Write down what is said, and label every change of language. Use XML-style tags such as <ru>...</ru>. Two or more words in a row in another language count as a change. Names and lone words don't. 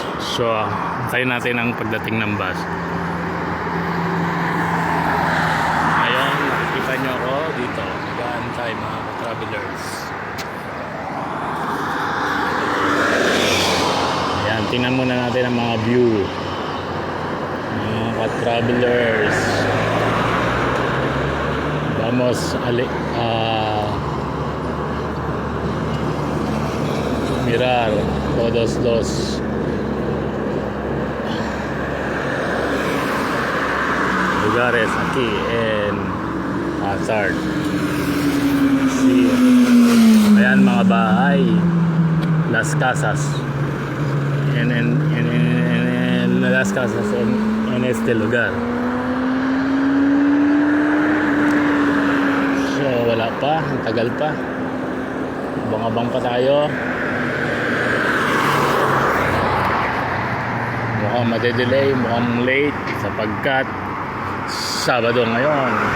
<tl>So antayin natin ang pagdating ng bus. Ngayon nakikita nyo ako dito, nag-aantay mga ka-travelers. Tingnan muna natin ang mga view mga ka-travelers.</tl> <es>Vamos mirar todos los lugares aquí en Atard.</es> <tl>Ayan mga bahay,</tl> <es>las casas en las casas en este lugar.</es> <tl>So wala pa, ang tagal pa, abang-abang pa tayo. Mukhang madedelay, mukhang late sapagkat Sabado ngayon.</tl>